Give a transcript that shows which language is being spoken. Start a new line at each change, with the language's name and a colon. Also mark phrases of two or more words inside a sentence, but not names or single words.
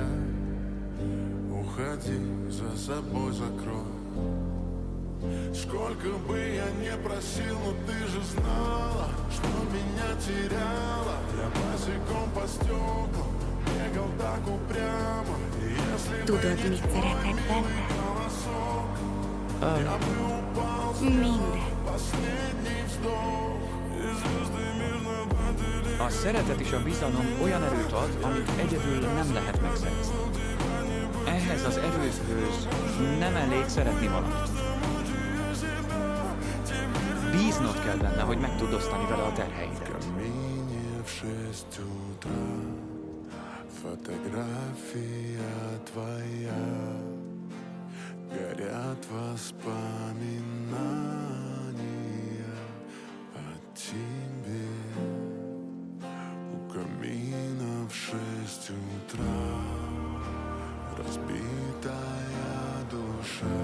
Russian: Уходи, за собой закрой. Сколько бы я не просил, но ты же знала, что меня теряла. Я босиком по стеклам бегал так упрямо. И если бы
Hungarian: Tudod,
Russian: не
Hungarian: mit
Russian: твой
Hungarian: szeretek benne?
Russian: голосок, я бы упал с
Hungarian: Minden.
Russian: последний вздох. И звезды мирно падали.
Hungarian: A szeretet és a bizalom olyan erőt ad, amit egyedül nem lehet megszerezni. Ehhez az erőhöz nem elég szeretni valamit. Bíznod kell benne, hogy meg tud osztani vele a terheidet.
Russian: Камине в 6 утра фотография твоя. Горят воспоминания о тебе. У камина в 6 утра разбитая душа.